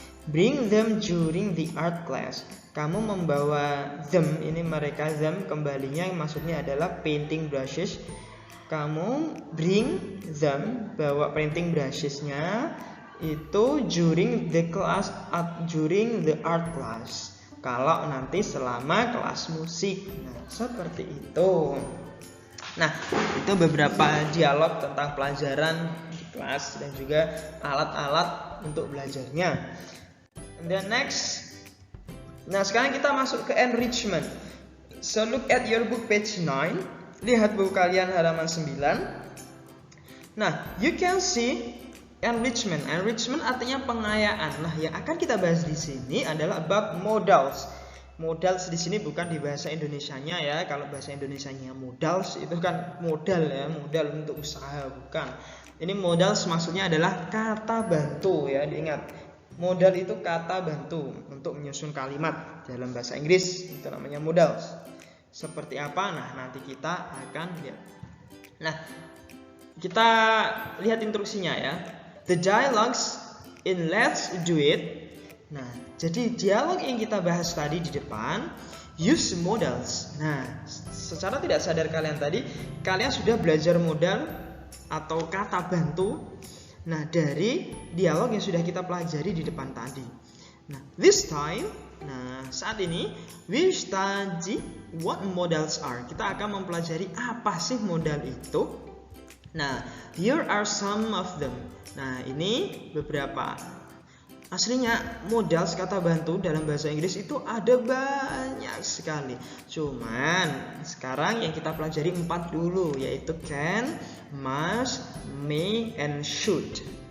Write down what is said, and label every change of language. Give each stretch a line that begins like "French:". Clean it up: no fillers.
English: Bring them during the art class.
Indonesian: Kamu membawa them, ini mereka, them kembalinya maksudnya adalah painting brushes. Kamu bring them, bawa painting brushesnya itu
English: during the art class.
Indonesian: Kalau nanti selama kelas musik. Nah, seperti itu. Nah, itu beberapa dialog tentang pelajaran di kelas dan juga alat-alat untuk belajarnya.
English: And then next.
Indonesian: Nah, sekarang kita masuk ke enrichment.
English: So look at your book page 9.
Indonesian: Lihat buku kalian halaman 9.
English: Nah, you can see enrichment.
Indonesian: Enrichment artinya pengayaan. Nah, yang akan kita bahas di sini adalah about modals. Modals di sini bukan di bahasa Indonesianya ya. Kalau bahasa Indonesianya modals itu kan modal ya, modal untuk usaha, bukan. Ini modals maksudnya adalah kata bantu ya, diingat. Modal itu kata bantu untuk menyusun kalimat dalam bahasa Inggris, itu namanya modals. Seperti apa? Nah, nanti kita akan lihat. Nah, kita lihat instruksinya ya.
English: The dialogues in Let's Do It.
Indonesian: Nah, jadi dialog yang kita bahas tadi di depan
English: use modals.
Indonesian: Nah, secara tidak sadar kalian sudah belajar modal atau kata bantu. Nah, dari dialog yang sudah kita pelajari di depan tadi.
English: Nah, this time,
Indonesian: saat ini
English: we study what modals are.
Indonesian: Kita akan mempelajari apa sih modal itu.
English: Nah, here are some of them.
Indonesian: Nah, ini beberapa. Aslinya modal kata bantu dalam bahasa Inggris itu ada banyak sekali. Cuman sekarang yang kita pelajari 4 dulu, yaitu can, must, may, and should.